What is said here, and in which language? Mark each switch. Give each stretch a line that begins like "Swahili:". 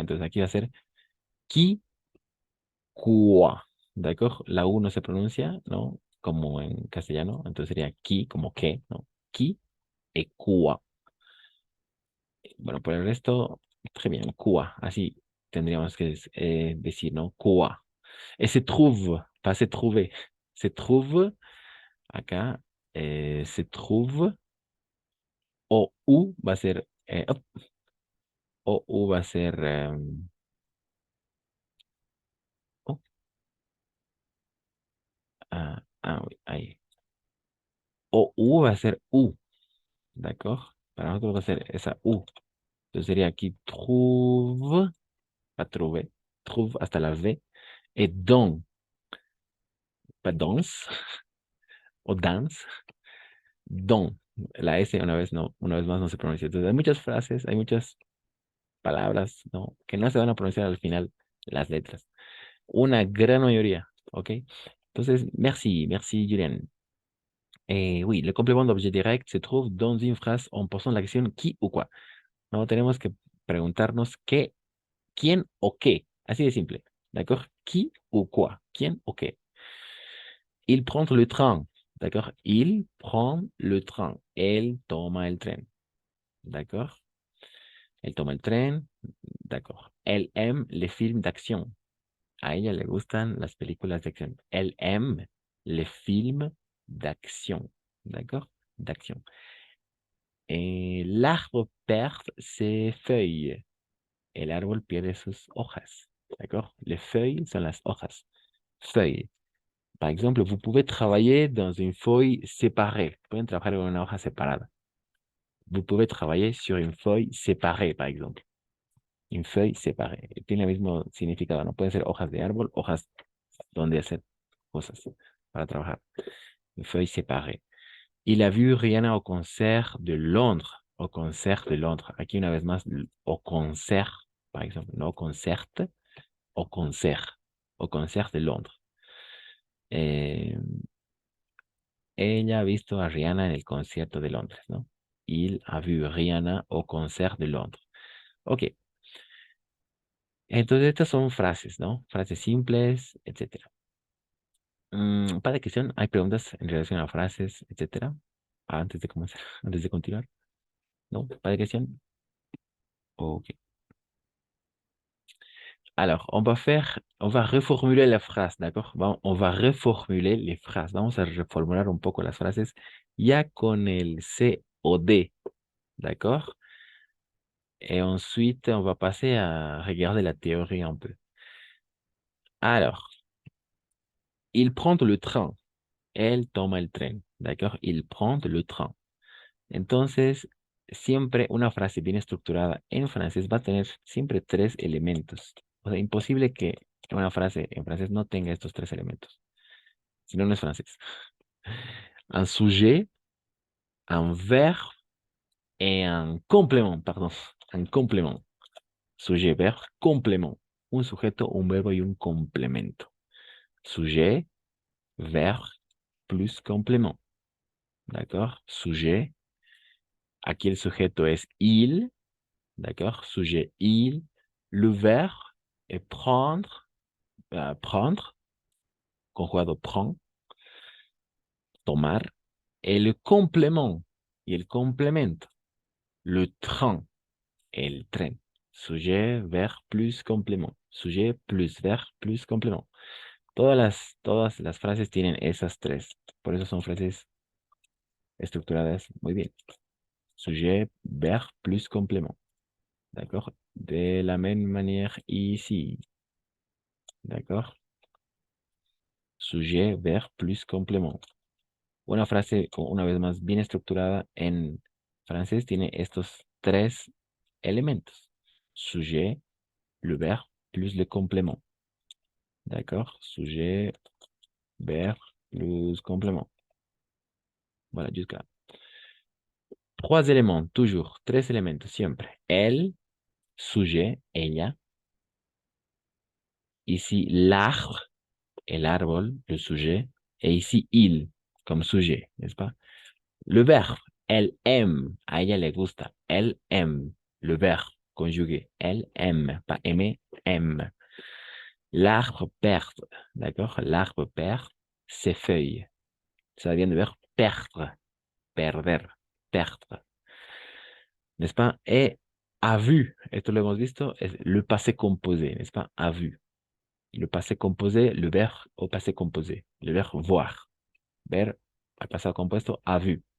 Spanish: Entonces aquí va a ser qui, qua. ¿De acuerdo? La u no se pronuncia, ¿no? Como en castellano. Entonces sería qui, como que, ¿no? Qui e qua. Bueno, por el resto,
French: très bien, quoi.
Spanish: Así tendríamos que decir, ¿no?
French: Quoi. Et se trouve, pas se trouver.
Spanish: Se trouve, acá, se trouve, o u va a ser, o u va a ser, oh, oui, ahí. O u va a ser u, ¿d'accord? Para nosotros va a ser esa u. Entonces sería aquí trouve, pas trouver, trouve hasta la V, et don, pas danse, o dance, don. La S una vez más no se pronuncia. Entonces hay muchas frases, hay muchas palabras, ¿no? Que no se van a pronunciar al final las letras. Una gran mayoría, ¿ok? Entonces, merci Julian.
French: Oui, le complément d'objet direct se trouve dans une phrase en posant l'action qui ou quoi.
Spanish: No, tenemos que preguntarnos qué, quién o qué. Así de simple.
French: D'accord? Qui ou quoi?
Spanish: ¿Quién o qué?
French: Il prend le train. D'accord? Il prend le train.
Spanish: Él toma el tren.
French: D'accord? Elle
Spanish: toma el tren.
French: D'accord. Elle aime les films d'action.
Spanish: A ella le gustan las películas de acción.
French: Elle aime les films d'action. D'accord? D'action. Et l'arbre perd ses feuilles.
Spanish: El árbol pierde sus hojas.
French: D'accord? Les feuilles sont las hojas. Feuilles. Par exemple, vous pouvez travailler dans une feuille séparée.
Spanish: Pueden trabajar en una hoja separada.
French: Vous pouvez travailler sur une feuille séparée, par exemple. Une feuille séparée.
Spanish: Tiene el mismo significado, ¿no? Pueden ser hojas de árbol, hojas donde hacer cosas para trabajar.
French: Une feuille séparée. Il a vu Rihanna au concert de Londres. Au concert de Londres.
Spanish: Aquí una vez más,
French: au concert, par exemple. No concert, au concert. Au concert de Londres.
Spanish: Ella ha visto a Rihanna en el concierto de Londres, ¿no?
French: Il a vu Rihanna au concert de Londres. Ok.
Spanish: Entonces estas son frases, ¿no? Frases simples, etc. Para cuestión, hay preguntas en relación a frases, etcétera. Antes de comenzar, antes de continuar. ¿No? Para cuestión. Ok.
French: Alors, on va reformuler la phrase, d'accord? On va reformuler les phrases.
Spanish: Vamos a reformular un poco las frases ya con el COD, d'accord?
French: Et ensuite, on va passer à regarder la théorie un peu. Alors, il prend le train.
Spanish: Él toma el tren,
French: d'accord? Il prend le train.
Spanish: Entonces, siempre una frase bien estructurada en francés va a tener siempre tres elementos. O sea, imposible que una frase en francés no tenga estos tres elementos. Si no, no es francés.
French: Un sujet, un verbe et un complément, pardon. Un complément. Sujet, verbe, complément.
Spanish: Un sujeto, un verbo y un complemento.
French: Sujet, verbe, plus complément.
Spanish: D'accord? Sujet. Aquí el sujeto es il. D'accord?
French: Sujet il. Le verbe est prendre. Prendre. Conjugado prend. Tomar. Et le complément.
Spanish: Y el complemento.
French: Le train.
Spanish: El tren.
French: Sujet, verbe plus complément. Sujet plus verbe plus complément.
Spanish: Todas las frases tienen esas tres. Por eso son frases estructuradas muy bien.
French: Sujet, verbe plus complément. D'accord? De la même manière ici. D'accord? Sujet, verbe plus complément.
Spanish: Una frase, una vez más, bien estructurada en francés tiene estos tres elementos.
French: Sujet, le verbe plus le complément. D'accord? Sujet, verbe plus complément. Voilà, jusqu'à là. Trois éléments, toujours.
Spanish: Tres elementos, siempre. El, sujet, ella.
French: Ici, l'arbre, el árbol, le sujet. Et ici, il, comme sujet, n'est-ce pas? Le verbe, elle aime.
Spanish: A ella le gusta.
French: Elle aime. Le verbe conjugué. Elle aime. Pas aimer, aime. L'arbre perd. D'accord? L'arbre perd ses feuilles. Ça vient du verbe perdre. Perder. Perdre. N'est-ce pas? Et a vu.
Spanish: Esto lo hemos visto.
French: Es le passé composé. N'est-ce pas? A vu. Le passé composé, le verbe au passé composé. Le verbe voir.
Spanish: Ver al pasado compuesto, a vu.